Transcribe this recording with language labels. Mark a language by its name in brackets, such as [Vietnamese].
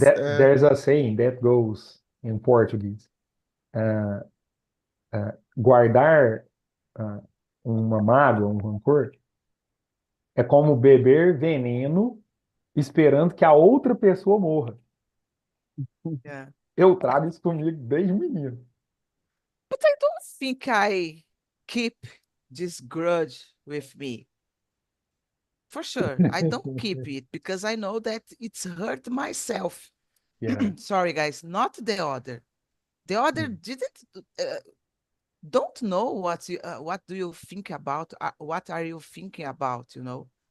[English] There's a saying that goes in Portuguese. [Portuguese] Uh, Guardar uma mágoa, um rancor, é como beber veneno esperando que a outra pessoa morra. [English] Yeah. [Portuguese] Eu trago isso comigo desde menino. [English] But I don't think I keep this grudge with me. For sure. I don't keep it because I know that it's hurt myself. Yeah. Sorry, guys, not the other. The other Mm. didn't don't know what do you think about what are you thinking about, you know?